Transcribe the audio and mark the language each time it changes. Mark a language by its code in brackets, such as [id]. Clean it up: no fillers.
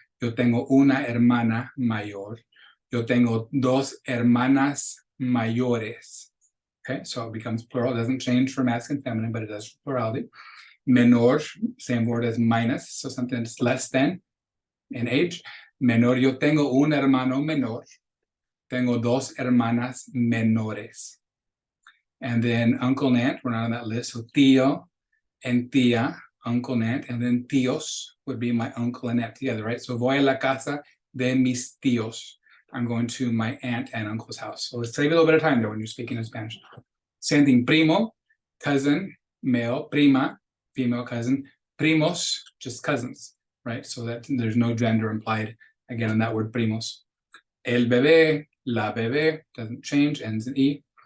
[es] Yo tengo una hermana mayor. Yo tengo 2 hermanas mayores. [en] Okay, so it becomes plural. It doesn't change for masculine and feminine, but it does for plurality. Menor, same word as minus, so something that's less than in age. [es] Menor, yo tengo un hermano menor. Tengo dos hermanas menores. [en] And then uncle and aunt, we're not on that list. So tío and tía, uncle and aunt. And then tíos would be my uncle and aunt together, right? [es] So voy a la casa de mis tíos. [en] I'm going to my aunt and uncle's house. So let's save a little bit of time there when you're speaking in Spanish. Same thing, primo, cousin, male, prima, female cousin, primos, just cousins, right? So that there's no gender implied, again, in that word primos. [es] El bebé, la bebé, [en] doesn't change, ends in E.